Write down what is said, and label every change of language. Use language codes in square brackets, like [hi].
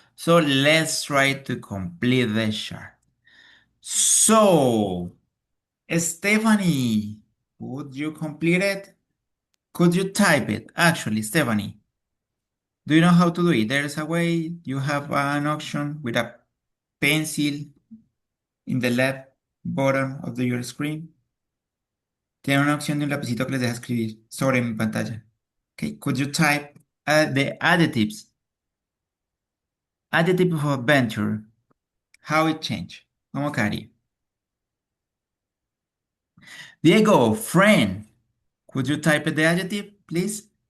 [en] So let's try to complete the chart. So, Stephanie, would you complete it? Could you type it? Actually, Stephanie, do you know how to do it? There's a way you have an option with a pencil in the left bottom of your screen. [es] Tiene una opción de un lapicito que les deja escribir sobre mi pantalla. [en] Okay, could you type the adjectives? Adjective of adventure. How it changed. [es] ¿Cómo quedaría? [en] Diego, friend. Could you type the adjective, please?